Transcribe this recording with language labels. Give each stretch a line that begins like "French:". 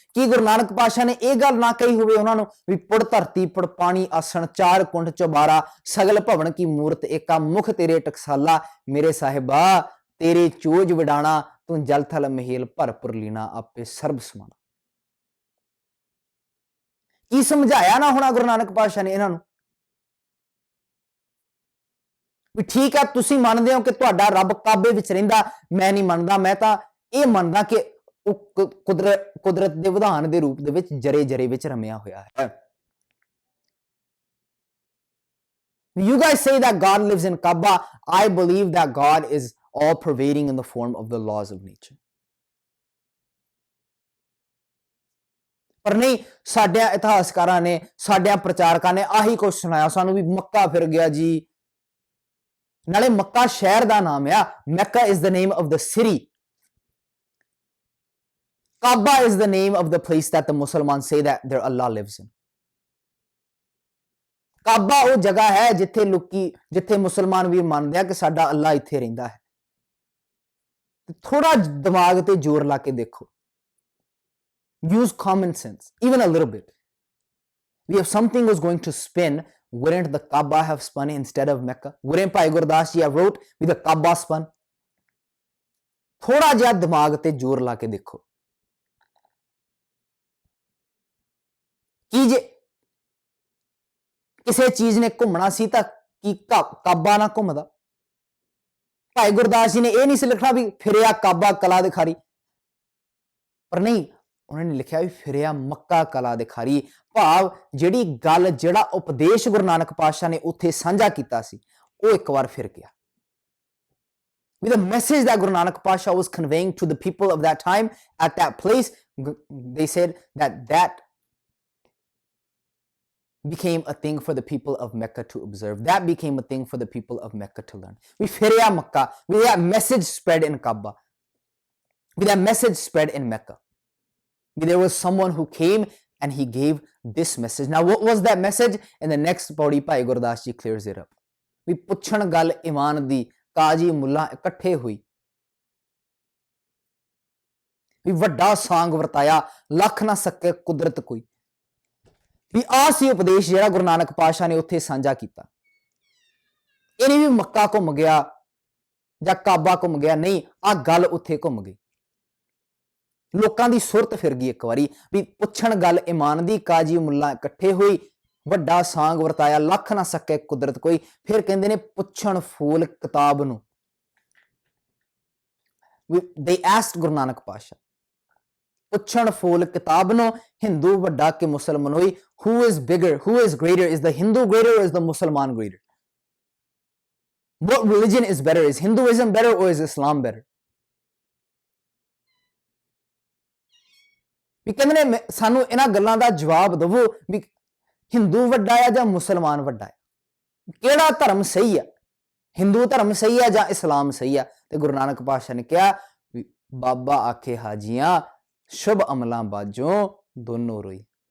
Punjabi: ਕੀ ਗੁਰੂ ਨਾਨਕ ਪਾਤਸ਼ਾਹ ਨੇ ਇਹ ਗੱਲ ਨਾ ਕਹੀ ਹੋਵੇ ਉਹਨਾਂ ਨੂੰ ਵੀ ਪੁੜ ਧਰਤੀ ਪੁੜ ਪਾਣੀ ਆਸਣ ਚਾਰ ਕੁੰਠ ਚੁਬਾਰਾ ਸਗਲ ਭਵਨ ਕੀ ਮੂਰਤ ਏਕਾ ਮੁਖ ਤੇਰੇ ਟਕਸਾਲਾ ਮੇਰੇ ਸਾਹਿਬਾ ਤੇਰੇ ਚੋਜ ਵਿਡਾਣਾ ਤੂੰ ਜਲ ਥਲ ਮਹੀਲ ਭਰਪੁਰ ਲੀਣਾ ਆਪੇ ਸਰਬ ਸਮਾਣਾ। ਕੀ ਸਮਝਾਇਆ ਨਾ ਹੋਣਾ ਗੁਰੂ ਨਾਨਕ ਪਾਤਸ਼ਾਹ ਨੇ ਇਹਨਾਂ ਨੂੰ ਵੀ ਠੀਕ ਹੈ ਤੁਸੀਂ ਮੰਨਦੇ ਹੋ ਕਿ ਤੁਹਾਡਾ ਰੱਬ ਕਾਬੇ ਵਿੱਚ ਰਹਿੰਦਾ, ਮੈਂ ਨਹੀਂ ਮੰਨਦਾ, ਮੈਂ ਤਾਂ ਇਹ ਮੰਨਦਾ ਕਿ ਉਹ ਕੁਦਰਤ ਦੇ ਵਿਧਾਨ ਦੇ ਰੂਪ ਦੇ ਵਿੱਚ ਜਰੇ ਜਰੇ ਵਿੱਚ ਰਮਿਆ ਹੋਇਆ ਹੈ।
English: You guys say that God lives in Kaaba. I believe that God is all pervading in the form of the laws of nature.
Punjabi: ਪਰ ਨਹੀਂ, ਸਾਡੇ ਇਤਿਹਾਸਕਾਰਾਂ ਨੇ ਸਾਡੇ ਪ੍ਰਚਾਰਕਾਂ ਨੇ ਆਹੀ ਕੁਝ ਸੁਣਾਇਆ ਸਾਨੂੰ ਵੀ ਮੱਕਾ ਫਿਰ ਗਿਆ ਜੀ। ਨਾਲੇ ਮੱਕਾ ਸ਼ਹਿਰ ਦਾ ਨਾਮ ਆ, ਮੱਕਾ
English: is the name of the city. Kaaba is the name of the place that the Muslims say that their Allah lives in.
Punjabi: ਕਾਬਾ ਉਹ ਜਗ੍ਹਾ ਹੈ ਜਿੱਥੇ ਮੁਸਲਮਾਨ ਵੀ ਮੰਨਦੇ ਆ ਕਿ ਸਾਡਾ ਅੱਲਾ ਇੱਥੇ ਰਹਿੰਦਾ ਹੈ। ਥੋੜਾ ਦਿਮਾਗ ਤੇ ਜ਼ੋਰ ਲਾ ਕੇ ਦੇਖੋ,
English: use common sense even a little bit. If something was going to spin, wouldn't the Kaaba have spun instead of Mecca? Wouldn't Bhai Gurdas ji have wrote with the Kaaba spun?
Punjabi: ਥੋੜਾ ਜਿਹਾ ਦਿਮਾਗ ਤੇ ਜ਼ੋਰ ਲਾ ਕੇ ਦੇਖੋ ਕਿ ਜੇ ਕਿਸੇ ਚੀਜ਼ ਨੇ ਘੁੰਮਣਾ ਸੀ ਤਾਂ ਕੀ ਕਾਬਾ ਨਾ ਘੁੰਮਦਾ? ਭਾਈ ਗੁਰਦਾਸ ਜੀ ਨੇ ਇਹ ਨਹੀਂ ਸੀ ਲਿਖਣਾ ਵੀ ਫਿਰਿਆ ਕਾਬਾ ਕਲਾ ਦੇ ਖਾਰੀ, ਪਰ ਨਹੀਂ, ਉਹਨਾਂ ਨੇ ਲਿਖਿਆ ਵੀ ਫਿਰਿਆ ਮੱਕਾ ਕਲਾ ਦੇ ਖਾਰੀ। ਭਾਵ ਜਿਹੜੀ ਗੱਲ, ਜਿਹੜਾ ਉਪਦੇਸ਼ ਗੁਰੂ ਨਾਨਕ ਪਾਤਸ਼ਾਹ ਨੇ ਉੱਥੇ ਸਾਂਝਾ ਕੀਤਾ ਸੀ, ਉਹ ਇੱਕ ਵਾਰ ਫਿਰ ਗਿਆ।
English: With the message that Guru Nanak Pasha was conveying to the people of that time at that place, they said that became a thing for the people of Mecca to observe. That became a thing for the people of Mecca to learn.
Punjabi: We Firiya Makkah,
English: with that message spread in Kaaba, with that message spread in Mecca. There was someone who came and he gave this message. Now, what was that message? In the next pauri, Bhai Gurdas ji clears it up.
Punjabi: We puchhan gal iman di, ਕਾਜੀ ਮੁੱਲਾ ਇਕੱਠੇ ਹੋਈ, ਵੀ ਵੱਡਾ ਸਾਂਗ ਵਰਤਾਇਆ, ਲੱਖ ਨਾ ਸਕੇ ਕੁਦਰਤ ਕੋਈ। ਵੀ ਆਹ ਸੀ ਉਪਦੇਸ਼ ਜਿਹੜਾ ਗੁਰੂ ਨਾਨਕ ਪਾਤਸ਼ਾਹ ਨੇ ਉੱਥੇ ਸਾਂਝਾ ਕੀਤਾ। ਇਹ ਨਹੀਂ ਵੀ ਮੱਕਾ ਘੁੰਮ ਗਿਆ ਜਾਂ ਕਾਬਾ ਘੁੰਮ ਗਿਆ, ਨਹੀਂ, ਆਹ ਗੱਲ ਉੱਥੇ ਘੁੰਮ ਗਈ। ਲੋਕਾਂ ਦੀ ਸੁਰਤ ਫਿਰ ਗਈ ਇੱਕ ਵਾਰੀ ਵੀ ਪੁੱਛਣ ਗੱਲ ਇਮਾਨ ਦੀ, ਕਾਜੀ ਮੁੱਲਾ ਇਕੱਠੇ ਹੋਈ, ਵੱਡਾ ਸਾਂਗ ਵਰਤਾਇਆ, ਲੱਖ ਨਾ ਸਕੇ ਕੁਦਰਤ ਕੋਈ। ਫਿਰ ਕਹਿੰਦੇ ਨੇ ਪੁੱਛਣ ਫੂਲ ਕਿਤਾਬ ਨੂੰ।
English: They asked Guru Nanak Pasha,
Punjabi: ਪੁੱਛਣ ਫੂਲ ਕਿਤਾਬ ਨੂੰ, ਹਿੰਦੂ ਵੱਡਾ ਕਿ ਮੁਸਲਮਾਨ ਹੋਈ।
English: Who is bigger? Who is greater? Is the Hindu greater or is the Musliman greater? What religion is better? Is Hinduism better or is Islam better?
Punjabi: ਵੀ ਕਹਿੰਦੇ ਨੇ ਸਾਨੂੰ ਇਹਨਾਂ ਗੱਲਾਂ ਦਾ ਜਵਾਬ ਦਿਵੋ ਵੀ ਹਿੰਦੂ ਵੱਡਾ ਹੈ ਜਾਂ ਮੁਸਲਮਾਨ ਵੱਡਾ ਹੈ, ਕਿਹੜਾ ਧਰਮ ਸਹੀ ਹੈ, ਹਿੰਦੂ ਧਰਮ ਸਹੀ ਹੈ ਜਾਂ ਇਸਲਾਮ ਸਹੀ ਹੈ? ਤੇ ਗੁਰੂ ਨਾਨਕ ਪਾਤਸ਼ਾਹ ਨੇ ਕਿਹਾ ਵੀ ਬਾਬਾ ਆਖੇ ਹਾਜੀਆਂ ਸ਼ੁਭ ਅਮਲਾਂ ਬਾਝੋਂ ਦੋਨੋਂ ਰੋਈ।